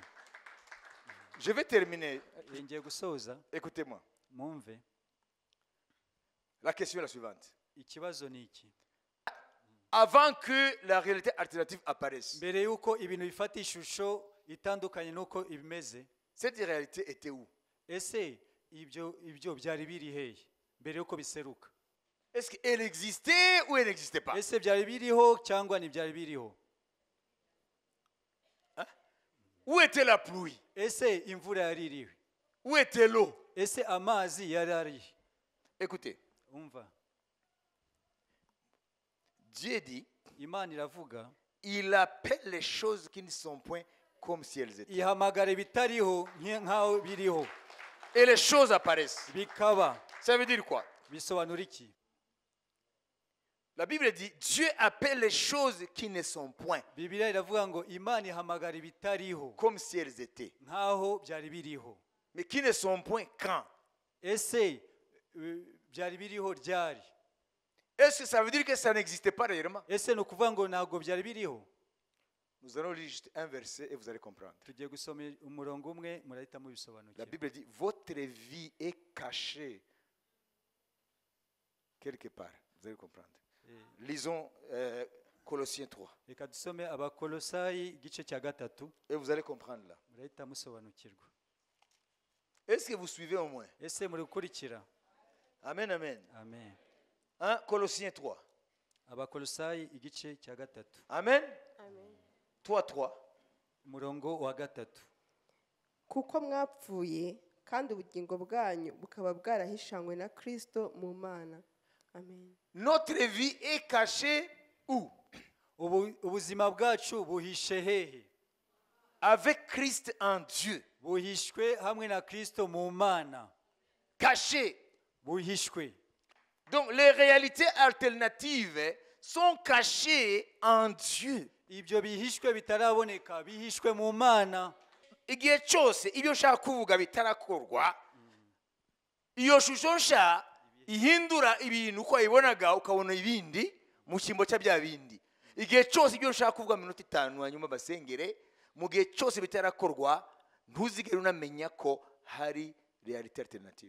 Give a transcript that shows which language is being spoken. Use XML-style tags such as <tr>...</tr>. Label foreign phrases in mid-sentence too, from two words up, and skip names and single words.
<fr>Je vais terminer.</fr> <rw>ngiye gusoza.</rw> <fr>Écoutez-moi.</fr> <rw>mwumve.</rw> <fr>La question est la suivante.</fr> <rw>ikibazo ni iki?</rw> <fr>Avant que la réalité alternative apparaisse,</fr> <rw>mbere y'uko ibintu bifata ishusho itandukanye n'uko ibimeze,</rw> <fr>cette réalité était où?</fr> <rw>ese ibyo byari biri hehe mbere y'uko biseruka?</rw> <fr>Est-ce qu'elle existait ou elle n'existait pas?</fr> <rw>ese byari biriho cyangwa ntibyari biriho?</rw> <fr>Où était la pluie?</fr> <rw>ese imvura yari iriho?</rw> <fr>Où était l'eau?</fr> <rw>ese amazi yari ari?</rw> <fr>Écoutez,</fr> <rw>umva.</rw> <fr>Dieu dit,</fr> <rw>imana iravuga,</rw> <fr>il appelle les choses qui ne sont point comme si elles étaient.</fr> <rw>ihamagara ibitariho nk'aho biriho,</rw> <fr>Et les choses apparaissent.</fr> <rw>bikaba.</rw> <fr>Ça veut dire quoi?</fr> <rw>bisobanura iki?</rw> <fr>La Bible dit Dieu appelle les choses qui ne sont point</fr> <rw>Bibiliya iravuga ngo Imana ihamagara ibitariho</rw> <fr>comme si elles étaient.</fr> <rw>nkaho byari biriho.</rw> <fr>Mais qui ne sont point quand?</fr> <rw>Ese byari biriho ryari?</rw> <fr>Est-ce que ça veut dire que ça n'existait pas réellement?</fr> <rw>Ese ni ukuvuga ngo ntabwo byari biriho?</rw> <fr>Nous allons lire juste un verset et vous allez comprendre.</fr> <rw>Tugiye gusoma umurongo umwe murahita</rw> <fr>La</fr> <rw>mubisobanukirwa.</rw> <fr>Bible dit votre vie est cachée quelque part. Vous allez comprendre. Lisons Colossiens 3</fr> <rw>Reka dusome Abakolosayi igice cya 3</rw> <fr>et vous allez comprendre là.</fr> <rw>murahita musobanukirwa.</rw> <fr>Est-ce que vous suivez au moins?</fr> <rw>Ese muri gukurikira? Amen, amen. Amen.</rw> <fr>Hein? Colossiens 3.</fr> <rw>Abakolosayi igice cya 3 Amen. 3. umurongo wa 3. kuko mwapfuye kandi ubugingo bwanyu bukaba bwarahishanywe na Kristo mu Mana. Amen.</rw> <fr>Notre vie est cachée où?</fr> <rw>Ubuzima bwacu buhishe hehe?</rw> <fr>Avec Christ en Dieu.</fr> <rw>Buhishwe hamwe na Kristo mu Mana.</rw> <fr>Caché.</fr> <rw>Buhishwe.</rw> <fr>Donc les réalités alternatives sont cachées en Dieu.</fr> <rw>Ibyo bihishwe bitaraboneka bihishwe mu Mana. Igihe cyose ibyo ushaka kuvuga bitarakorwa, iyo shusho nsha ihindura ibintu uko wayibonaga ukabona ibindi mu cyimbo cya bya bindi. Igihe cyose ibyo ushaka kuvuga minota 5 hanyuma basengere, mu gihe cyose bitarakorwa ntuzigere unamenya ko hari</rw> <en>reality alternative.</en>